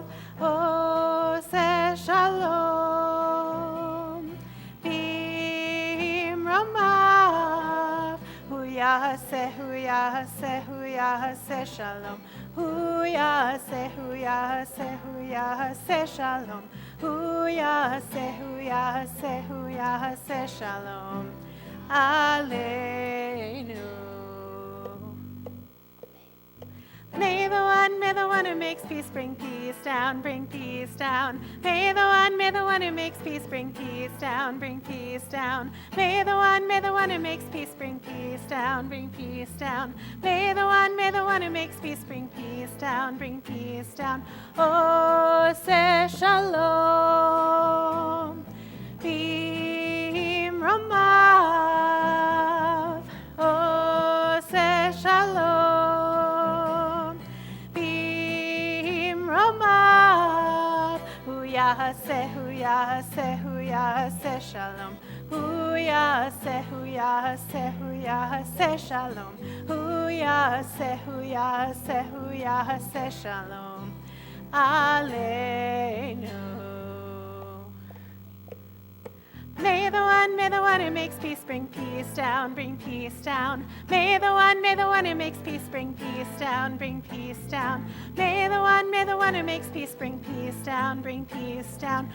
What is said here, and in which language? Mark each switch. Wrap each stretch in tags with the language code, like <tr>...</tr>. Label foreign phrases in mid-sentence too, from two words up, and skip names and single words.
<he>עושה שלום במרומיו. הוא יעשה, הוא יעשה, הוא יעשה שלום. הוא יעשה, הוא יעשה, הוא יעשה שלום. הוא יעשה, הוא יעשה, הוא יעשה שלום. Aleinu.</he> <en>May the one who makes peace bring peace down, bring peace down. May the one who makes peace bring peace down, bring peace down. May the one who makes peace bring peace down, bring peace down. May the one who makes peace bring peace down, bring peace down.</en> <he>עושה שלום במרומיו. עושה שלום במרומיו. הוא יעשה, הוא יעשה, הוא יעשה שלום. הוא יעשה, הוא יעשה, הוא יעשה שלום. הוא יעשה, הוא יעשה, הוא יעשה שלום. Aleinu.</he> <en>May the one who makes peace bring peace down, bring peace down. May the one who makes peace bring peace down, bring peace down. May the one who makes peace bring peace down, bring peace down.</en>